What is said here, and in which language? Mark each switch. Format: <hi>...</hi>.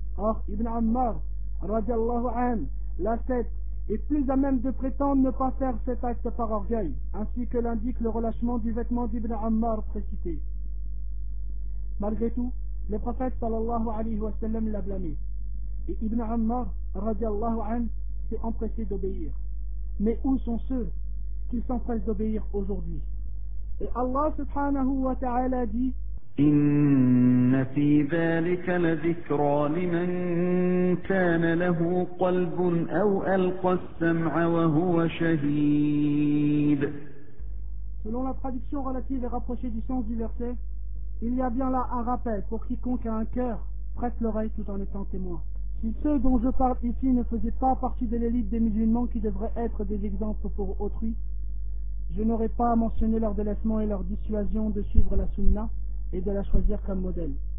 <fr>Or, Ibn Ammar,</fr> <ar>radiallahu anhu,</ar> <fr>l'ascète, est plus à même de prétendre ne pas faire cet acte par orgueil, ainsi que l'indique le relâchement du vêtement d'Ibn Ammar précité. Malgré tout, le prophète</fr> <ar>sallallahu alayhi wa sallam</ar> <fr>l'a blâmé. Et Ibn Ammar,</fr> <ar>radiallahu anhu,</ar> <fr>s'est empressé d'obéir. Mais où sont ceux qui s'empressent d'obéir aujourd'hui? Et Allah</fr> <ar>subhanahu wa ta'ala</ar> <fr>dit:</fr> <ar>إن في ذلك لذكرى لمن كان له قلب أو ألقى السمع وهو شهيد.</ar> <fr>Selon la traduction relative et rapprochée du sens du verset, il y a bien là un rappel pour quiconque a un cœur prête l'oreille tout en étant témoin. Si ceux dont je parle ici ne faisaient pas partie de l'élite des musulmans qui devraient être des exemples pour autrui, je n'aurais pas mentionné leur délaissement et leur dissuasion de suivre la sunna et de la choisir comme modèle.</fr>